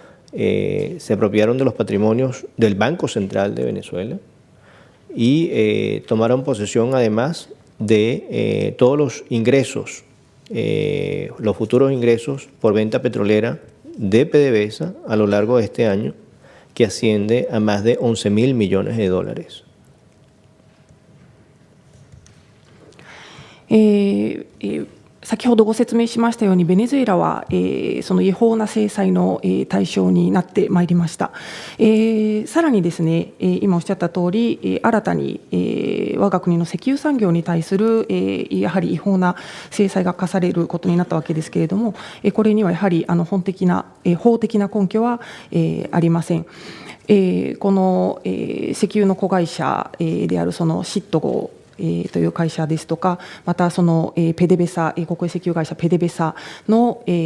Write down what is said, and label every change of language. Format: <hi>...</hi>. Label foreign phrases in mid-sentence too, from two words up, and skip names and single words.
<es>se apropiaron de los patrimonios del Banco Central de Venezuela y tomaron posesión además de todos los ingresos, los futuros ingresos por venta petrolera de PDVSA a lo largo de este año, que asciende a más de 11.000 millones de dólares.</es> <ja>先ほどご説明しましたように、ベネズエラは、その違法な制裁の、対象になってまいりました。さらにですね、今おっしゃった通り、新たに、我が国の石油産業に対する、やはり違法な制裁が課されることになったわけですけれども、これにはやはり法的な根拠は、ありません。この、石油の子会社、であるそのシットゴという会社ですとか、またそのペデベサ、国営石油会社ペデベサの、</ja>